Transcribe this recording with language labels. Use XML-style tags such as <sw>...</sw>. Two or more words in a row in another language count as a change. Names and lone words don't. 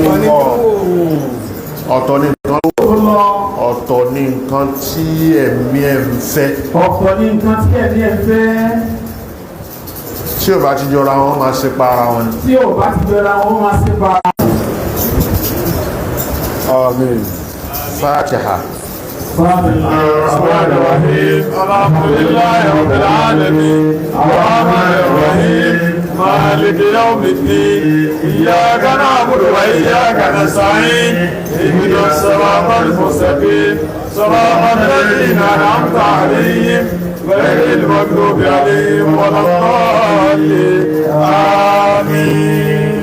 <yo>ọ̀tọ̀ ní nǹkan tó lọ, ọ̀tọ̀ ní nǹkan tí ẹ̀mí ẹ̀ ń fẹ́ ọ̀pọ̀ ní nǹkan tí ẹ̀mí ẹ̀ fẹ́. tí ò bá ti jọra wọn máa ṣe pa ara wọn ni. Tí ò bá ti jọra wọn máa ṣe pa. Àmín. Fatiha.</yo> <ar>الرحمن الرحيم الحمد لله رب العالمين الرحمن الرحيم مالك يوم الدين إياك نعبد وإياك نستعين اهدنا الصراط المستقيم صراط الذين أنعمت عليهم غير المغضوب عليهم ولا الضالين آمين.</ar>